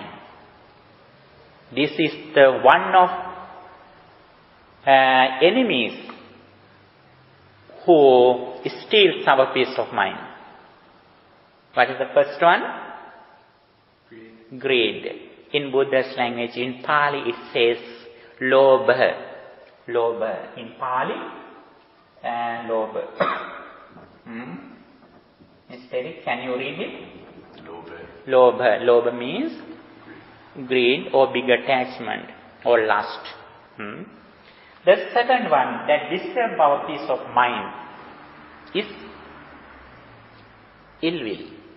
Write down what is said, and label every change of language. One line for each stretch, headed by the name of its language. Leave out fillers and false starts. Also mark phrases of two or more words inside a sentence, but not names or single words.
English: This is the one of enemies who steals our peace of mind. What is the first one? Greed. In Buddha's language, in Pali it says lobha. Lobha. In Pali, lobha. Mr. Eric, can you read it? Lobha. Lobha means greed or big attachment or lust. The second one that disturbs our peace of mind is ill will.